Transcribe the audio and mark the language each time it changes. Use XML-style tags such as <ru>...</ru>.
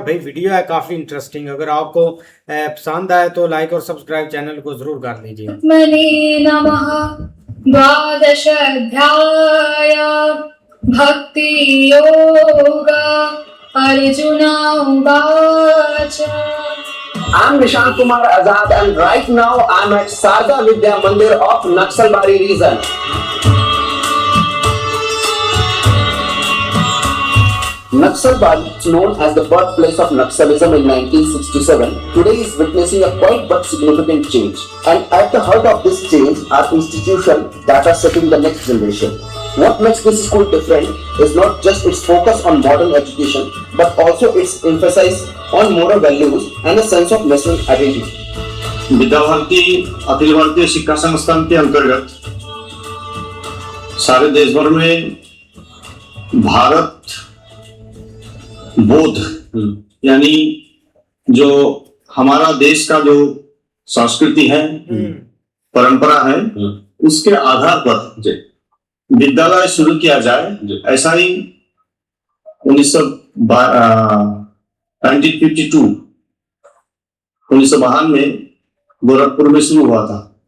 <hi>भाई वीडियो है काफ़ी इंटरेस्टिंग। अगर आपको पसंद आए तो लाइक और सब्सक्राइब चैनल को ज़रूर कर लीजिए।</hi> <sa>आत्मने नमः। द्वादश अध्याय भक्ति योगा। अर्जुन उवाच</sa> <en>I'm Nishant Kumar Azad and right now I'm at Sarda Vidya Mandir of Naxalbari region. Naxalbari, known as the birthplace of Naxalism in 1967, today is witnessing a quite but significant change. And at the heart of this change are institutions that are setting the next generation. What makes this school different is not just its focus on modern education, but also its emphasis on moral values and a sense of national identity.</en> <hi>Vidya Bharati Akhil Bharatiya शिक्षा संस्थान के अंतर्गत सारे देश भर में भारत बोध यानी जो हमारा देश का जो संस्कृति है, परंपरा है, उसके आधार पर विद्यालय शुरू किया जाए, ऐसा ही 1952 में गोरखपुर में शुरू हुआ था।</hi>